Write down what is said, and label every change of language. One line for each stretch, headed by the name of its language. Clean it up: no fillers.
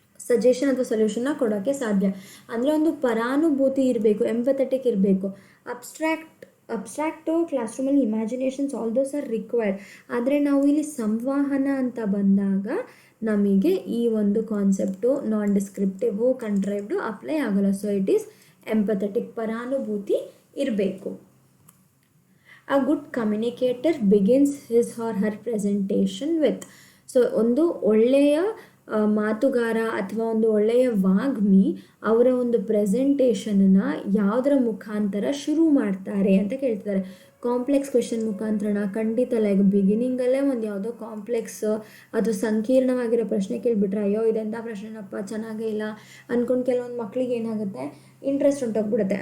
Kannada: Suggestion ಅಥವಾ ಸೊಲ್ಯೂಷನ್ನ ಕೊಡೋಕ್ಕೆ ಸಾಧ್ಯ. ಅಂದರೆ ಒಂದು ಪರಾನುಭೂತಿ ಇರಬೇಕು, ಎಂಪಥೆಟಿಕ್ ಇರಬೇಕು.
English: Abstract class ರೂಮಲ್ಲಿ imaginations all those are required.
Kannada: ಆದರೆ ನಾವು ಇಲ್ಲಿ ಸಂವಹನ ಅಂತ ಬಂದಾಗ ನಮಗೆ ಈ ಒಂದು ಕಾನ್ಸೆಪ್ಟು ನಾನ್ ಡಿಸ್ಕ್ರಿಪ್ಟಿವು ಕಂಟ್ರೈವ್ಡು ಅಪ್ಲೈ ಆಗೋಲ್ಲ.
English: so it is empathetic,
Kannada: ಪರಾನುಭೂತಿ ಇರಬೇಕು.
English: A good communicator begins his or her presentation with.
Kannada: So ಒಂದು ಒಳ್ಳೆಯ ಮಾತುಗಾರ ಅಥವಾ ಒಂದು ಒಳ್ಳೆಯ ವಾಗ್ಮಿ ಅವರ ಒಂದು ಪ್ರೆಸೆಂಟೇಷನನ್ನು ಯಾವುದರ ಮುಖಾಂತರ ಶುರು ಮಾಡ್ತಾರೆ ಅಂತ ಕೇಳ್ತಿದ್ದಾರೆ. Complex question ಮುಖಾಂತರನ? ಖಂಡಿತ. ಲೈಕ್ ಬಿಗಿನಿಂಗಲ್ಲೇ ಒಂದು ಯಾವುದೋ ಕಾಂಪ್ಲೆಕ್ಸ್ ಅದು ಸಂಕೀರ್ಣವಾಗಿರೋ ಪ್ರಶ್ನೆ ಕೇಳಿಬಿಟ್ರೆ ಅಯ್ಯೋ ಇದೆಂಥ ಪ್ರಶ್ನೆನಪ್ಪ ಚೆನ್ನಾಗೇ ಇಲ್ಲ ಅಂದ್ಕೊಂಡು ಕೆಲವೊಂದು ಮಕ್ಕಳಿಗೆ ಏನಾಗುತ್ತೆ, ಇಂಟ್ರೆಸ್ಟ್ ಹೊಂಟೋಗ್ಬಿಡುತ್ತೆ.